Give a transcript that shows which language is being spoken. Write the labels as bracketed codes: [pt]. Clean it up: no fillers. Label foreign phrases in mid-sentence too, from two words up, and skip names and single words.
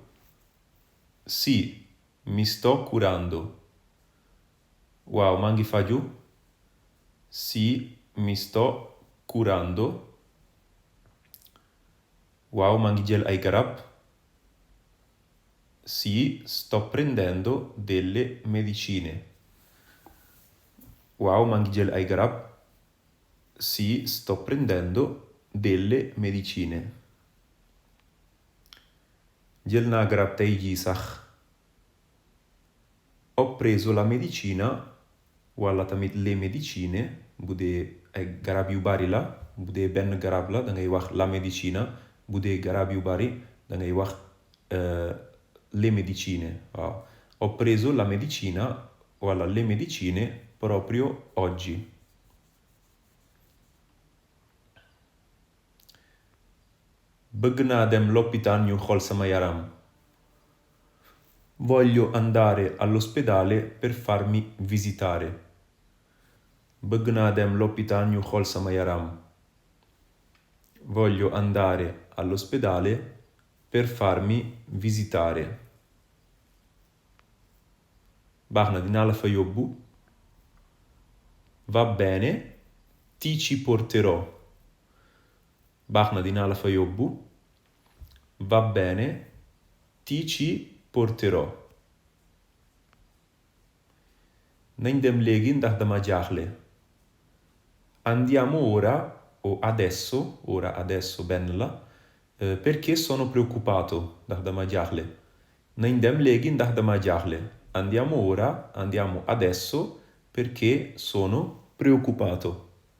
[it] Sì, mi sto curando. [wo] Waaw, maa ngi faju? [it] Sì, mi sto curando. [wo] Waaw, maa ngi jël ay garab? [it] Sì, sto prendendo delle medicine. [wo] Waaw, maa ngi jël ay garab? [it] Sì, sto prendendo delle medicine. [wo] Jël naa garab tey jii sax. [it] Ho preso la medicina. [wo] Walla tamit [it] le medicine. [wo] Bu dee ay garab yu bari la. Bu dee benn garab la dangay wax [it] la medicina. [wo] Bu dee garab yu bari dangay wax [it] le medicine. [wo] Waaw. [it] Ho preso la medicina. Walla le medicine proprio oggi. [wo] Bëgg naa dem lopitaan ñu xool sama yaram. [it] Voglio andare all'ospedale per farmi visitare. [wo] Bëgg naa dem lopitaan ñu xool sama yaram. [it] Voglio andare all'ospedale per farmi visitare. [wo] Baax na, dinaa la fa yóbbu. [it] Va bene, ti ci porterò. [wo] Baax na dinaa la fa yóbbu. [it] Va bene, ti ci porterò. [wo] Nañ dem léegi ndax dama jaaxle. [it] Andiamo ora o adesso [wo] benn la, [it] perché sono preoccupato [wo] ndax dama jaaxle. Nañ dem léegi ndax dama jaaxle. [it] Andiamo ora, andiamo adesso perché sono preoccupato.